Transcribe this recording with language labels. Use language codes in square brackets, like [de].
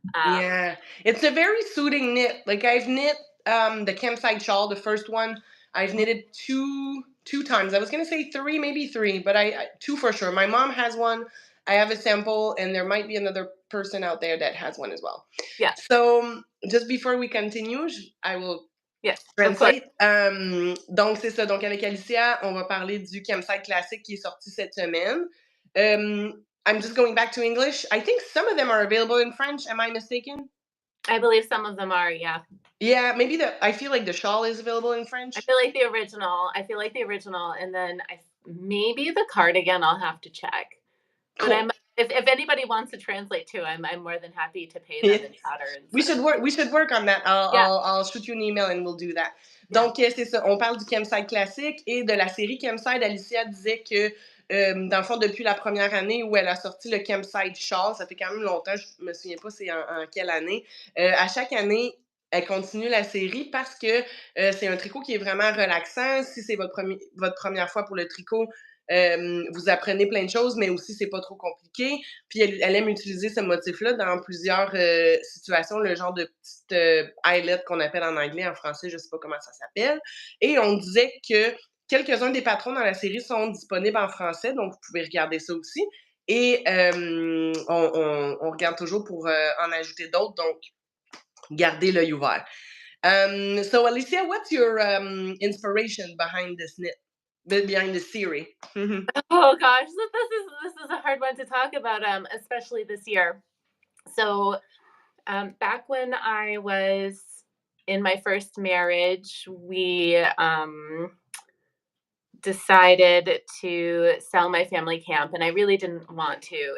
[en] Yeah, it's a very soothing knit. Like I've knit the Campside shawl, the first one. I've knitted two times. I was gonna say three, maybe three, but I two for sure. My mom has one. I have a sample, and there might be another person out there that has one as well. Yeah. So just before we continue, I will Yes, of course. translate. [fr] Donc c'est ça. Donc avec Alicia, on va parler du Campside classique qui est sorti cette semaine. [en] I'm just going back to English. I think some of them are available in French. Am I mistaken? I believe some of them are, yeah. Yeah, maybe I feel like the shawl is available in French. I feel like the original, and then maybe the cardigan. I'll have to check. But Cool. if anybody wants to translate too, I'm more than happy to pay them Yeah. in patterns. We should work on that. Yeah. I'll shoot you an email and we'll do that. Yeah. [fr] Donc, c'est ça. On parle du Campside classique et de la série Campside. Alicia disait que, dans le fond, depuis la première année où elle a sorti le Campside Shawl, ça fait quand même longtemps, je me souviens pas c'est en quelle année, à chaque année, elle continue la série parce que c'est un tricot qui est vraiment relaxant. Si c'est votre première fois pour le tricot, vous apprenez plein de choses, mais aussi c'est pas trop compliqué. Puis elle aime utiliser ce motif-là dans plusieurs situations, le genre de petite eyelet qu'on appelle en anglais, en français, je sais pas comment ça s'appelle. Et on disait que quelques-uns des patrons dans la série sont disponibles en français, donc vous pouvez regarder ça aussi. Et on regarde toujours pour en ajouter d'autres, donc gardez l'œil ouvert. [en] So Alicia, what's your inspiration behind this knit? Behind the series? Oh gosh, this is a hard one to talk about, especially this year. So, back when I was in my first marriage, we decided to sell my family camp, and I really didn't want to.